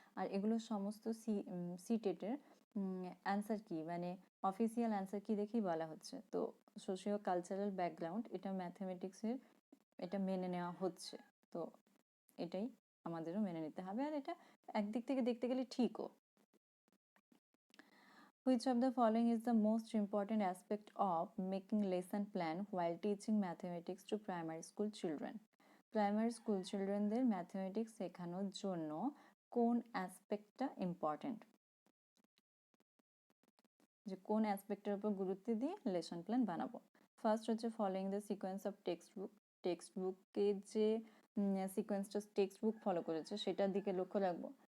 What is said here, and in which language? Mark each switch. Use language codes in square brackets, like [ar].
[bn] আর এগুলো সমস্ত সিটেটের অ্যান্সার কি মানে অফিসিয়াল অ্যান্সার কি দেখেই বলা হচ্ছে। তো সোশিও কালচারাল ব্যাকগ্রাউন্ড এটা ম্যাথমেটিক্সের, এটা মেনে নেওয়া হচ্ছে, তো এটাই আমাদেরও মেনে নিতে হবে, আর এটা একদিক থেকে দেখতে গেলে ঠিকও। [en] Which of the following is the most important aspect of making lesson plan while teaching mathematics to primary school children? [bn] Primary school চিলড্রেনদের mathematics শেখানোর জন্য কোন অ্যাসপেক্টটা ইম্পর্টেন্ট, যে কোন অ্যাসপেক্টের উপর গুরুত্ব দিয়ে লেসন প্ল্যান বানাবো। ফার্স্ট হচ্ছে [en] following the sequence of textbook, [bn] text বুকে যে সিকোয়েন্সটা টেক্সট বুক ফলো করেছে সেটার দিকে লক্ষ্য রাখবো।